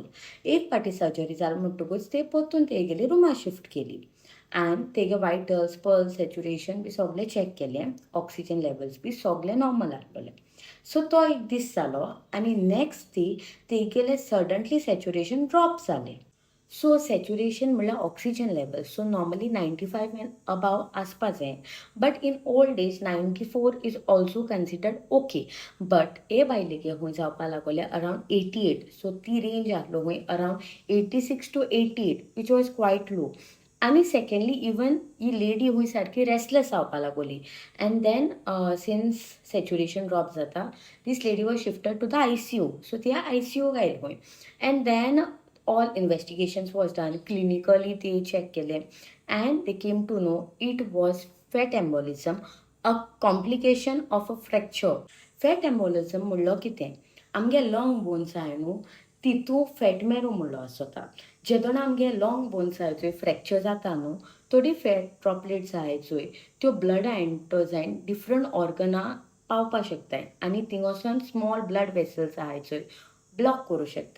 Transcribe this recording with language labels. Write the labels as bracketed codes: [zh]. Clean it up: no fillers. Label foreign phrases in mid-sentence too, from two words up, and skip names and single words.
[kok] एक फावटी सर्जरी जाली म्हणटकूच ते परतून तेगेली रुमा शिफ्ट केली एंड तेगे [en] vitals pulse saturation [kok] बी सगळें चॅक केलें. [en] oxygen levels [kok] बी सगळें नॉर्मल आहलोलें. सो तो एक दीस जालो आनी [en] next day [kok] तेगेलें [en] suddenly saturation drop [kok] जालें. सो सॅच्युरेशन म्हणल्यार [en] oxygen level. [kok] सो [en] normally 95 and above [kok] आसपा जाय, [en] but in old age 94 is also considered okay. [kok] बट हे बायलेगे हूंय जावपा लागोलें अरावंड 88. सो ती रेंज आहलो हूंय [en] around 86 to 88 which was quite low. [kok] आनी सेकंडली इवन ही लेडी हूंय सारकी रेस्टलेस जावपा लागोली [en] and then since saturation drop [kok] जाता [en] this lady was shifted to the ICU. सो [kok] ती ICU गायल हूंय [en] and then all investigations was done clinically. They check kele and they came to know it was fat embolism, a complication of a fracture. Fat embolism [kok] म्हणलो कितें, आमगे [en] long bones [kok] आहाय न्हू तितू [en] fat marrow [kok] म्हणलो आसता. जेदोन आमगे [en] long bones [kok] आहाय चोय फ्रॅक्चर जाता न्हू थोडी [en] fat droplets [kok] आहाय चोय त्यो ब्लडा एंटर जायन डिफरंट ऑर्गना पावपा शकताय आनी थिंगोसून [en] small blood vessels [kok] आहाय चोय ब्लॉक करूं शकताय.